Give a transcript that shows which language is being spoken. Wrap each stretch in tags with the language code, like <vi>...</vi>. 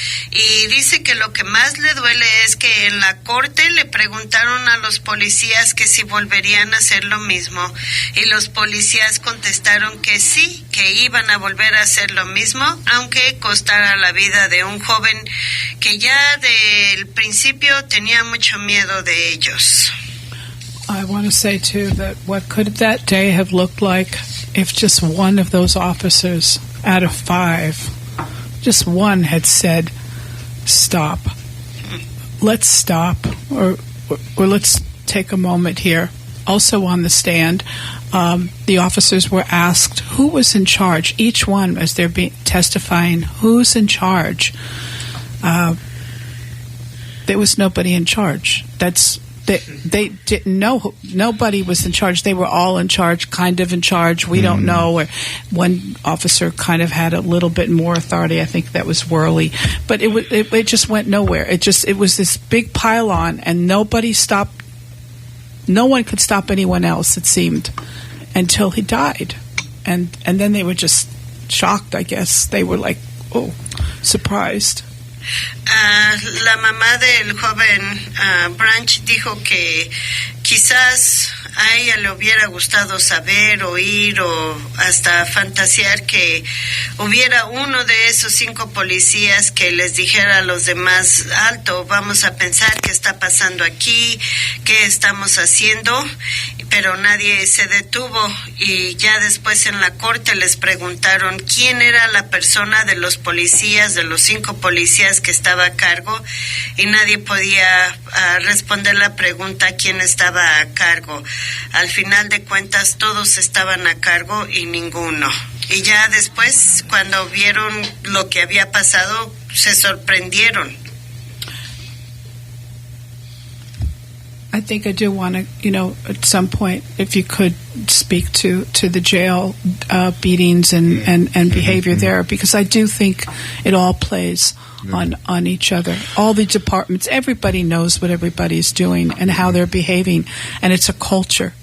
<es>Y dice que lo que más le duele es que en la corte le preguntaron a los policías que si volverían a hacer lo mismo, y los policías contestaron que sí, que iban a volver a hacer lo mismo, aunque costara la vida de un joven que ya del principio tenía mucho miedo de ellos.</es> <en>I want to say, too, that what could that day have looked like if just one of those officers out of 5, just one had said, "Stop. Let's stop," or let's take a moment here. Also on the stand, the officers were asked who was in charge. Each one, as they're testifying, who's in charge? There was nobody in charge. They didn't know. Nobody was in charge. They were all in charge, kind of in charge. We don't know. Or one officer kind of had a little bit more authority. I think that was Worley. But it just went nowhere. It was this big pile-on, and nobody stopped. No one could stop anyone else, it seemed, until he died. And then they were just shocked, I guess. They were like, oh, surprised.</en> <es>La mamá del joven Branch dijo que quizás a ella le hubiera gustado saber, oír o hasta fantasear que hubiera uno de esos 5 policías que les dijera a los demás: alto, vamos a pensar qué está pasando aquí, qué estamos haciendo, pero nadie se detuvo. Y ya después en la corte les preguntaron quién era la persona de los policías, de los 5 policías que estaba a cargo, y nadie podía responder la pregunta quién estaba a cargo. Al final de cuentas todos estaban a cargo y ninguno. Y ya después, cuando vieron lo que había pasado, se sorprendieron.</es> <en>I think I do want to, at some point, if you could speak to the jail beatings and behavior there, because I do think it all plays on each other. All the departments, everybody knows what everybody's doing and how they're behaving, and it's a culture.</en>